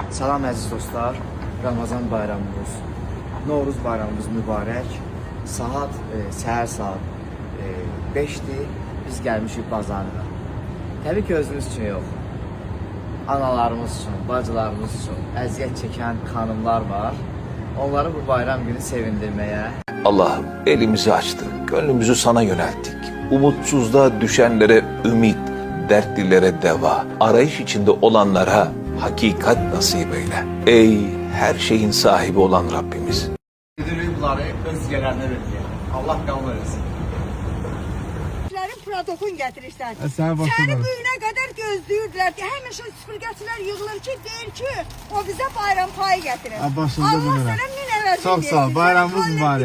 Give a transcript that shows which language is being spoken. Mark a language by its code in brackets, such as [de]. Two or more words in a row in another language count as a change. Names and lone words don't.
[az] Salam əziz dostlar, Ramazan bayramımız, Novruz bayramımız mübarək. Səhər saat 5-dir, biz gəlmişik bazarına. Təbii ki, özümüz üçün yox, analarımız üçün, bacılarımız üçün əziyyət çəkən xanımlar var. Onları bu bayram günü sevindirməyə. [tr] Allah'ım elimizi açtık, gönlümüzü sana yönelttik. Umutsuzluğa düşenlere ümit, dertlilere deva, arayış içinde olanlara hakikat nasip eyle. Ey her şeyin sahibi olan Rabbimiz. [az] Bunları öz yerlərinə verir. Allah qəbul etsin. Protokol gətirirsən. Səni Səni bu günə qədər gözləyirdilər ki, həmişə süpürgəçilər yığılır ki, deyir ki, o bizə bayram payı gətirir. Başınıza Allah bunu sənə min əvəzini Çox sağ ol, bayramınız mübarək.